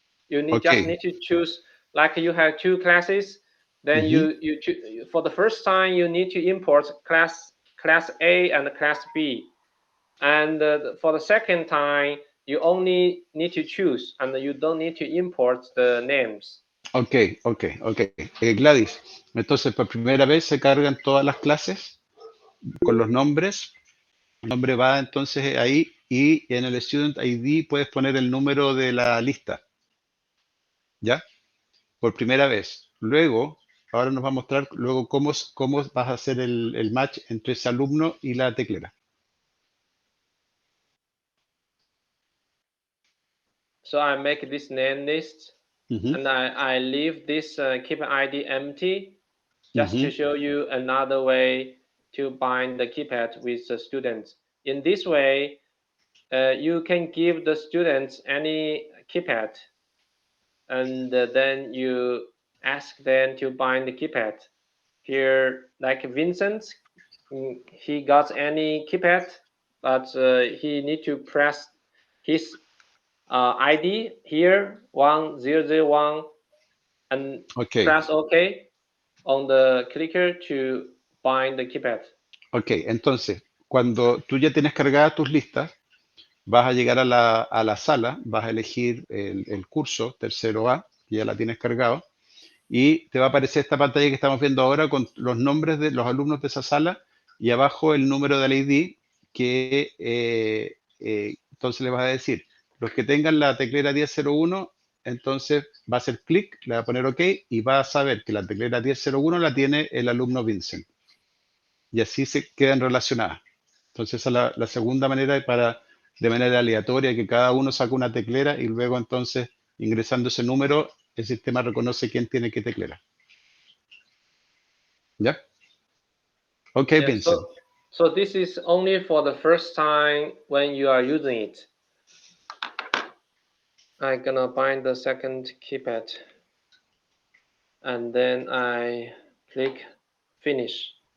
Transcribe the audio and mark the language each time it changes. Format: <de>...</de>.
<en>You just need to choose, like you have two classes. Then for the first time you need to import class A and class B, and for the second time you only need to choose, and you don't need to import the names. Ok.</en> <es>Gladys, entonces por primera vez se cargan todas las clases con los nombres. El nombre va entonces ahí y en el Student ID puedes poner el número de la lista. ¿Ya? Por primera vez. Luego, ahora nos va a mostrar luego cómo vas a hacer el match entre ese alumno y la teclera.</es> <en>So I make this name list, and I leave this keep ID empty, just to show you another way to bind the keypad with the students. In this way, you can give the students any keypad, and then you ask them to bind the keypad. Here, like Vincent, he got any keypad, but he need to press his ID here 1001 and press OK on the clicker to bind the keypad.</en> <es>Ok, entonces, cuando tú ya tienes cargadas tus listas, vas a llegar a la sala, vas a elegir el curso tercero A, que ya la tienes cargado, y te va a aparecer esta pantalla que estamos viendo ahora con los nombres de los alumnos de esa sala y abajo el número del ID que entonces le vas a decir, los que tengan la teclera 1001, entonces va a hacer clic, le va a poner OK y va a saber que la teclera 1001 la tiene el alumno Vincent. Y así se quedan relacionadas. Entonces esa es la segunda manera de manera aleatoria, que cada uno saca una teclera y luego entonces ingresando ese número, el sistema reconoce quién tiene qué teclera. ¿Ya? Ok,</es> <en>Yeah, Vincent. so this is only for the first time when you are using it. I'm gonna bind the second keypad, and then I click finish.</en>